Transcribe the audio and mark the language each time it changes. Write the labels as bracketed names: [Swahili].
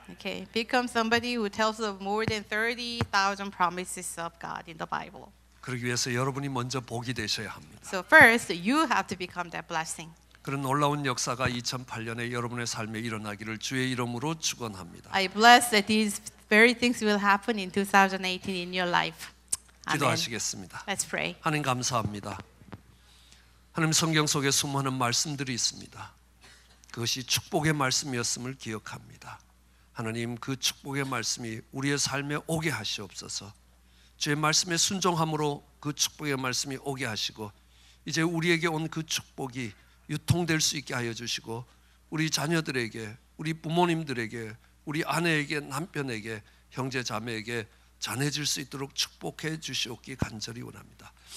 [English] Okay, become somebody who tells of more than 30,000 promises of God in the Bible. [Korean] 그러기 위해서 여러분이 먼저 복이 되셔야 합니다. [English] So first, you have to become that blessing. [Korean] 그런 놀라운 역사가 2008년에 여러분의 삶에 일어나기를 주의 이름으로 축원합니다. [English] I bless that these very things will happen in 2018 in your life. [Korean] 기도하시겠습니다. [English] Let's pray. [Korean] 하나님 감사합니다. 하나님 성경 속에 수많은 말씀들이 있습니다. 그것이 축복의 말씀이었음을 기억합니다. 하나님 그 축복의 말씀이 우리의 삶에 오게 하시옵소서. 주의 말씀에 순종함으로 그 축복의 말씀이 오게 하시고 이제 우리에게 온 그 축복이 유통될 수 있게 하여 주시고 우리 자녀들에게, 우리 부모님들에게, 우리 아내에게, 남편에게, 형제 자매에게 전해질 수 있도록 축복해 주시옵기 간절히 원합니다.